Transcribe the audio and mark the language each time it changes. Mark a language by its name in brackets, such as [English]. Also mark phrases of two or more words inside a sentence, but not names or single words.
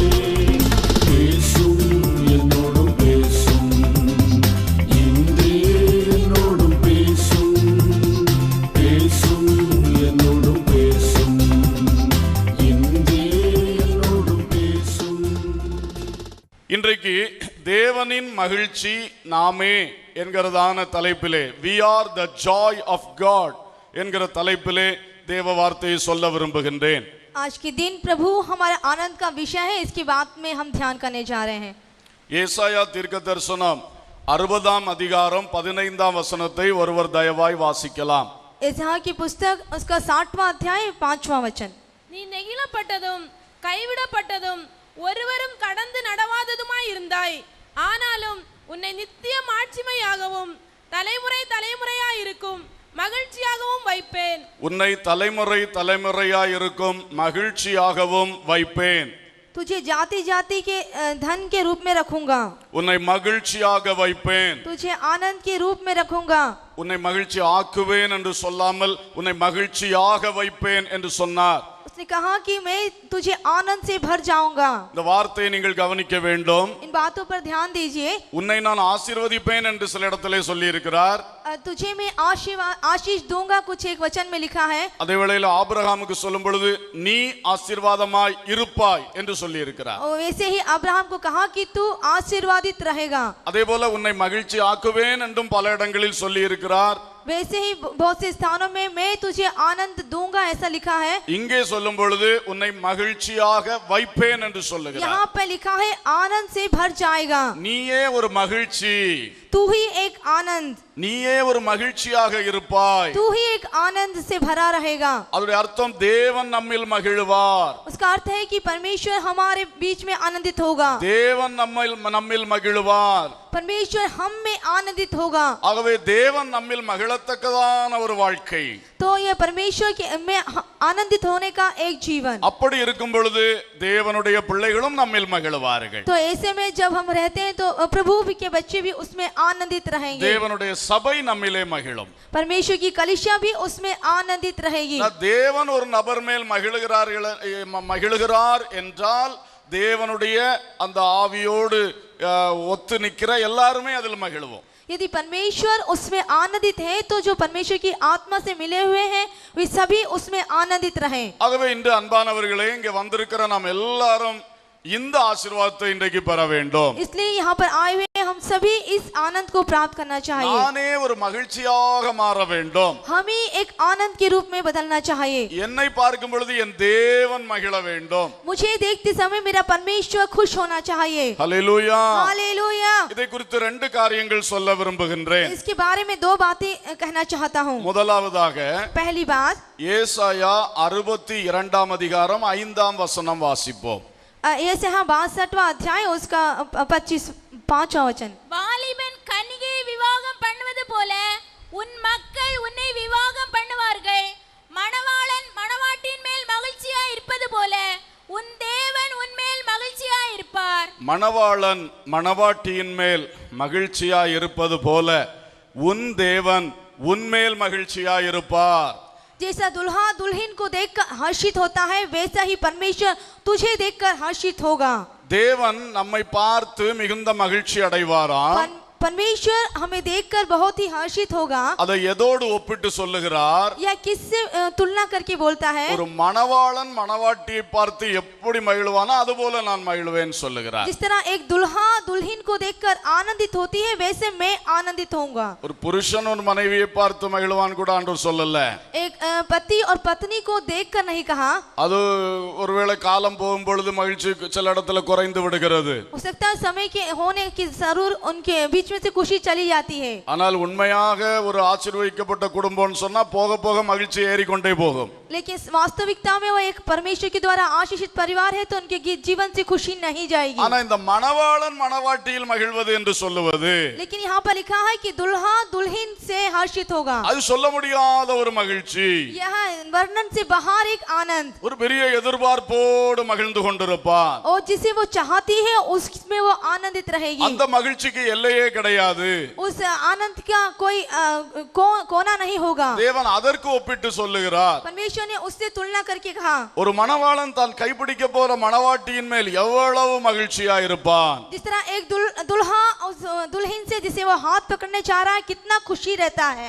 [Tamil] பேசும் என்னோடும் பேசும், இன்றே என்னோடும் பேசும், பேசும் என்னோடும் பேசும், இன்றே என்னோடும் பேசும். இன்றைக்கு தேவனின் மகிழ்ச்சி நாமே என்கிறதான தலைப்பிலே [English] we are the joy of God [Tamil] என்கிற தலைப்பிலே தேவ வார்த்தையை சொல்ல விரும்புகின்றேன். [Hindi] आज के दिन प्रभु हमारे आनंद का विषय है, इसकी बात में हम ध्यान करने जा रहे हैं। [Tamil] ஏசாயா தீர்க்கதரிசனம் 60ஆம் அதிகாரம் 15ஆம் வசனத்தை ஒருவர் தயவாய் வாசிக்கலாம். [Hindi] एसाया की पुस्तक उसका 60वां अध्याय 5वां वचन। [Tamil] நீ நெகிழப்பட்டதும் கைவிடப்பட்டதும் ஒருவரும் கடந்து நடவாததுமாய் இருந்தாய், ஆனாலும் உன்னை நித்திய மாட்சிமையாகவும் தலைமுறை தலைமுறையாய் இருக்கும் மகிழ்ச்சியாகவும் வைப்பேன். உன்னை தலைமுறை தலைமுறையாய் இருக்கும் மகிழ்ச்சியாகவும் வைப்பேன். [Hindi] तुझे जाति जाति के धन के रूप में रखूंगा, [Tamil] உன்னை மகிழ்ச்சியாக வைப்பேன். [Hindi] तुझे आनंद के रूप में रखूंगा। [Tamil] உன்னை மகிழ்ச்சி ஆக்குவேன் என்று சொல்லாமல் உன்னை மகிழ்ச்சியாக வைப்பேன் என்று சொன்னார். [Hindi] उसने कहा कि मैं तुझे आनंद से भर जाऊंगा। [Tamil] இந்த வார்த்தையை நீங்கள் கவனிக்க வேண்டும். [Hindi] इन बातों पर ध्यान दीजिए। [Tamil] உன்னை நான் ஆசீர்வதிப்பேன் என்று சில இடத்திலே சொல்லி இருக்கிறார். [Hindi] तुझे मैं आशीष दूंगा, कुछ एक वचन में लिखा है। [Tamil] அதே வேளையில் ஆபிரகாமுக்கு சொல்லும் பொழுது நீ ஆசீர்வாதமாய் இருப்பாய் என்று சொல்லி இருக்கிறார். [Hindi] वैसे ही अब्राहम को कहा कि तू आशीर्वादित रहेगा। [Tamil] அதே போல உன்னை மகிழ்ச்சி ஆக்குவேன் என்றும் பல இடங்களில் சொல்லி இருக்கிறார். [Hindi] वैसे ही बहुत से स्थानों में मैं तुझे आनंद दूंगा ऐसा लिखा है। [Tamil] இங்கே சொல்லும் பொழுது உன்னை மகிழ்ச்சியாக வைப்பேன் என்று சொல்லுகிறார். [Hindi] यहाँ पे लिखा है आनंद से भर जाएगा। [Tamil] நீயே ஒரு மகிழ்ச்சி, [Hindi] तू ही एक आनंद, [Tamil] நீயே ஒரு மகிழ்ச்சியாக இருப்பாய். [Hindi] तू ही एक आनंद से भरा रहेगा। [Tamil] அதோட அர்த்தம் தேவன் நம்மில் மகிழ்வார். [Hindi] उसका अर्थ है कि परमेश्वर हमारे बीच में आनंदित होगा, [Tamil] தேவன் நம்மில் மகிழ்வார். [Hindi] परमेश्वर हम में आनंदित होगा। [Tamil] ஆகவே தேவன் நம்மில் மகிழத்தக்கதான ஒரு வாழ்க்கை, [Hindi] तो यह परमेश्वर के में आनंदित होने का एक जीवन। [Tamil] அப்படி இருக்கும் பொழுது தேவனுடைய பிள்ளைகளும் நம்மில் மகிழ்வார்கள். [Hindi] तो ऐसे में जब हम रहते हैं तो प्रभु के बच्चे भी उसमें आनंदित रहेंगे। [Tamil] தேவனுடைய சபை நம்மிலே மகிழும். [Hindi] परमेश्वर की कलीसिया भी उसमें आनंदित रहेगी। [Tamil] தேவன் ஒரு நபர் மேல் மகிழுகிறார் என்றால் தேவனுடைய அந்த ஆவியோடு ஒத்து நிற்கிற எல்லாருமே அதில் மகிழ்வோம். [Hindi] यदि परमेश्वर उसमें आनंदित है तो जो परमेश्वर की आत्मा से मिले हुए हैं वे सभी उसमें आनंदित रहें। [Tamil] ஆகவே இன்று அன்பானவர்களே, இங்கே வந்திருக்கிற நாம் எல்லாரும் இந்த ஆசீர்வாதத்தை இன்றைக்கு பெற வேண்டும். [Hindi] इसलिए यहाँ पर आए हुए हम सभी इस आनंद को प्राप्त करना चाहिए। [Tamil] நானே ஒரு மகிழ்ச்சியாக மாற வேண்டும். [Hindi] हमें एक आनंद के रूप में बदलना चाहिए। [Tamil] என்னை பார்க்கும் பொழுது என் தேவன் மகிழ வேண்டும். [Hindi] मुझे देखते समय मेरा परमेश्वर खुश होना चाहिए। [Tamil] ஹல்லேலூயா. [Hindi] हालेलुया। [Tamil] இதை குறித்து ரெண்டு காரியங்கள் சொல்ல விரும்புகின்றேன். [Hindi] इसके बारे में दो बातें कहना चाहता हूँ। [Tamil] முதலாவதாக [Hindi] पहली बात, [Tamil] ஏசாயா 62ஆம் அதிகாரம் 5ஆம் வசனம் வாசிப்போம். [Hindi] यशायाह 62वां अध्याय उसका 5वां वचन। [Tamil] வாலிபன் கன்னிகையை விவாகம் பண்ணுவது போல உன் மக்கள் உன்னை விவாகம் பண்ணுவார்கள். மணவாளன் மணவாட்டின் மேல் மகிழ்ச்சியாய் இருப்பது போல உன் தேவன் உன் மேல் மகிழ்ச்சியாய் இருப்பார். மணவாளன் மணவாட்டியின் மேல் மகிழ்ச்சியாய் இருப்பது போல உன் தேவன் உன்மேல் மகிழ்ச்சியாய் இருப்பார். [Hindi] जैसा दुल्हा दुल्हन को देखकर हर्षित होता है वैसा ही परमेश्वर तुझे देखकर हर्षित होगा। [Tamil] தேவன் நம்மை பார்த்து மிகுந்த மகிழ்ச்சி அடைவாராம். [Hindi] परमेश्वर हमें देखकर बहुत ही हर्षित होगा। [Tamil] அதை எதோடு ஒப்பிட்டு சொல்லுகிறார்? [Hindi] यह किससे तुलना करके बोलता है? [Tamil] ஒரு மணவாளன் மணவாட்டியை பார்த்து எப்படி மகிழ்வானோ அதுபோல நான் மகிழ்வேன் சொல்லுகிறார். [Hindi] जिस तरह एक दुल्हा दुल्हन को को देखकर आनंदित होती है वैसे मैं आनंदित होऊंगा। [Tamil] ஒரு புருஷன் ஒரு மனைவியை பார்த்து மகிழ்வான் கூட ஆண்டவர் சொல்லல. [Hindi] एक पति और पत्नी को देखकर नहीं कहा। [Tamil] அது ஒருவேளை காலம் போகும் பொழுது மகிழ்ச்சி சில இடத்துல குறைந்து விடுகிறது. [Hindi] हो सकता है समय के होने की जरूर उनके बीच में से खुशी चली जाती है। [Tamil] ஆனால் உண்மையாக ஒரு ஆசீர்வதிக்கப்பட்ட குடும்பம்னு சொன்னா போக போக மகிழ்ச்சி ஏறிக்கொண்டே போகும். [Hindi] लेकिन वास्तविकता में वो एक परमेश्वर के द्वारा आशीषित परिवार है तो उनके जीवन से खुशी नहीं जाएगी। [Tamil] ஆனா இந்த மணவாளன் மணவாட்டியில் மகிழ்வது என்று சொல்லுவது, [Hindi] लेकिन यहाँ पर लिखा है कि दुल्हा दुल्हन से हर्षित होगा। [Tamil] அது சொல்ல முடியாத ஒரு மகிழ்ச்சி. [Hindi] यह वर्णन से बाहर एक आनंद। [Tamil] ஒரு பெரிய எதிர்பார்ப்போடு மகிழ்ந்து கொண்டிருப்பான். [Hindi] और जिसे वो चाहती है उसमें वो आनंदित रहेगी। [Tamil] அந்த மகிழ்ச்சிக்கு எல்லையே கிடையாது. [Hindi] उस आनंद का कोई कोना नहीं होगा। [Tamil] தேவன் அதற்கு ஒப்பிட்டு சொல்லுகிறார். [Hindi] परमेश्वर ने उससे तुलना करके कहा, [Tamil] ஒரு மணவாளன் தான் கைப்பிடிக்க போற மணவாட்டியின் மேல் எவ்வளவு மகிழ்ச்சியா இருப்பான். [Hindi] जिस तरह एक दुल्हा उस दुल्हन से जिसे वो हाथ पकड़ने चाह रहा है कितना खुशी रहता है।